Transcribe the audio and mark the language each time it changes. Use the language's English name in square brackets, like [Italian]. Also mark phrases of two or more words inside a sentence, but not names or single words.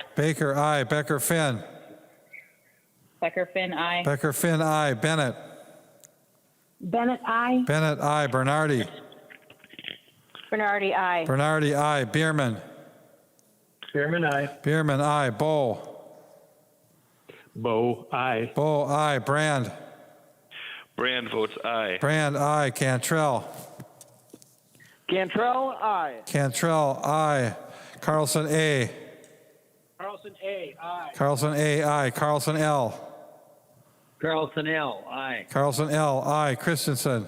[English] Baker, aye. Becker Finn. Becker Finn, aye. Becker Finn, aye. Bennett. Bennett, aye. Bennett, aye. Bernardi. Bernardi, aye. Bernardi, aye. Bierman. Chairman, aye. Bierman, aye. Bow. Bo, aye. Bow, aye. Brand. Brand votes aye. Brand, aye. Cantrell. Cantrell, aye. Cantrell, aye. Carlson, A. Carlson, A, aye. Carlson, A, aye. Carlson, L. Carlson L, aye. Carlson, L, aye. Christensen.